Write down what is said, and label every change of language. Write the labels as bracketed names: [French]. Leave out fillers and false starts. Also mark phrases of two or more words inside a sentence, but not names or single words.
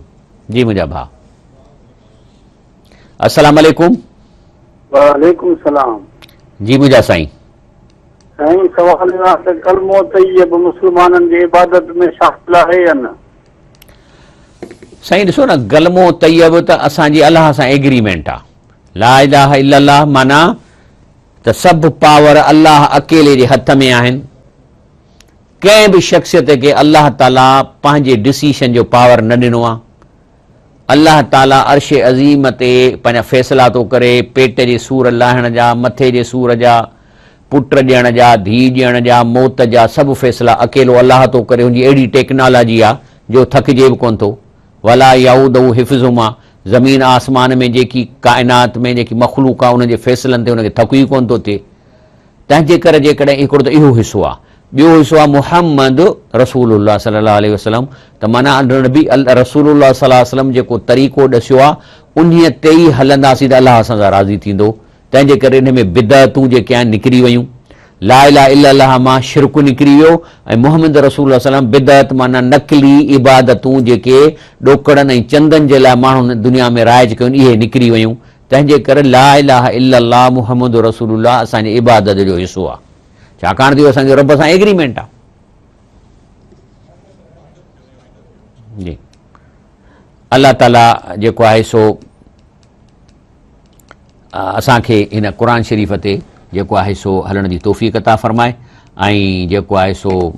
[Sindhi] जी मुंहिंजा भाउ, [Arabic] السلام عليكم. وعليكم السلام. [Sindhi] जी मुंहिंजा साईं। साईं सवाल आहे त कलमो तैयब मुस्लमाननि जी इबादत में शामिल आहे या न? साईं ॾिसो न, कलमो तैयब त असांजी अलाह सां एग्रीमेंट आहे। [Arabic] لا إله إلا الله [Sindhi] माना त सभु पावर अलाह अकेले जे हथ में आहिनि। कंहिं बि शख़्सियत खे अलाह ताला पंहिंजे डिसीशन जो पावर न ॾिनो आहे। अलाह ताला अर्श अज़ीम ते पंहिंजा फ़ैसिला थो करे, पेट जे सूर लाहिण जा, मथे जे सूर जा, पुट ॾियण जा, धीउ ॾियण जा, मौत जा, सभु फ़ैसिला अकेलो अलाह थो करे। हुनजी अहिड़ी टेक्नोलॉजी आहे जो थकिजे बि कोन थो। [Arabic] ولا يؤوده حفظهما, [Sindhi] ज़मीन आसमान में जेकी काइनात में जेकी मख़लूक आहे उनजे फ़ैसिलनि ते हुनखे थकु ई कोन थो थिए। तंहिंजे करे जेकॾहिं हिकिड़ो त इहो हिसो आहे, ॿियो हिसो आहे [Arabic] محمد رسول الله صلى الله عليه وسلم, [Sindhi] त माना नबी [Arabic] رسول الله صلى الله عليه وسلم [Sindhi] जेको तरीक़ो ॾसियो आहे उन्हीअ ते ई हलंदासीं त अलाह असां सां राज़ी थींदो। तंहिंजे करे हिन में बिदअतूं जेके आहिनि निकिरी वयूं, [Arabic] لا إله إلا الله [Sindhi] मां शिरक निकिरी वियो, ऐं मुहम्मद रसूल सल्लम बिदअत माना नकली इबादतूं जेके ॾोकड़नि ऐं चंदनि जे लाइ माण्हुनि दुनिया में राइज कयूं इहे निकिरी वयूं। तंहिंजे करे [Arabic] لا إله إلا الله محمد رسول الله [Sindhi] असांजे इबादत जो हिसो आहे, छाकाणि त इहो असांजो रब सां एग्रीमेंट आहे। जी अल्लाह ताला जेको आहे सो असांखे हिन क़ुर शरीफ़ ते जेको आहे सो हलण जी तौफ़ीक़ अता फ़रमाए, ऐं जेको आहे सो